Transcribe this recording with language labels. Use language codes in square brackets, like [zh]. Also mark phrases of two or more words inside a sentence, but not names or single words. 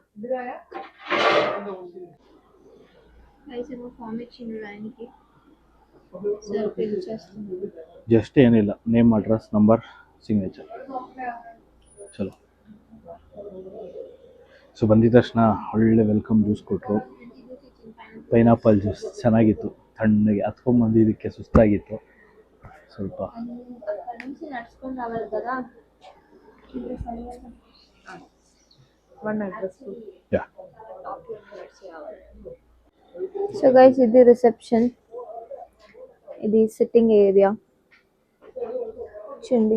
[kn] ಜಸ್ಟ್ ಏನಿಲ್ಲ, [en] name, address, number, signature, [kn] ಚಲೋ. ಸೊ ಬಂದಿದ ತಕ್ಷಣ ಒಳ್ಳೆ [en] welcome juice [kn] ಕೊಟ್ಟರು. [en] pineapple juice [kn] ಚೆನ್ನಾಗಿತ್ತು, ತಣ್ಣಗೆ ಹತ್ಕೊಂಡ್ಬಂದಿದ್ದಕ್ಕೆ ಸುಸ್ತಾಗಿತ್ತು ಸ್ವಲ್ಪ. [en] so guys [te] ఇది రిసెప్షన్, ఇది [en] sitting area [te] చూడండి.